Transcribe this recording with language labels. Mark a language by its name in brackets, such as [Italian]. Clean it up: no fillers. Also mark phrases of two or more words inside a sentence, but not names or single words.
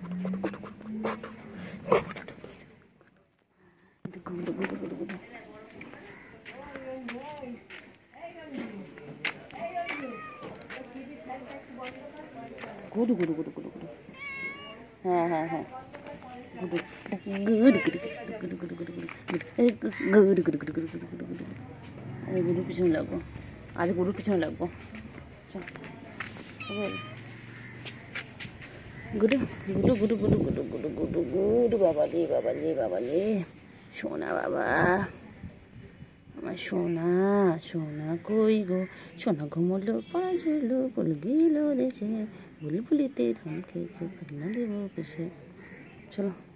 [Bangla] গুডু গুডু গুডু গুডু গুডু হ্যাঁ হ্যাঁ হ্যাঁ গুডু গুডু গুডু গুডু গুডু গুডু গুডু গুডু গুডু গুডু গুডু গুডু গুডু আমি গুডুর পিছনে লাগবো আজ গুডুর পিছনে লাগবো গুডু গুডু গুডু গুডু গুডু গুডু গুডু গুডু বাবালে বাবালে বাবালে সোনা বাবা আমার সোনা সোনা কই গো সোনা ঘুমলো পাঁচলো বল গেল দেশে বুলবুলিতে ধান খেয়েছে পান্না দেব পেশে চলো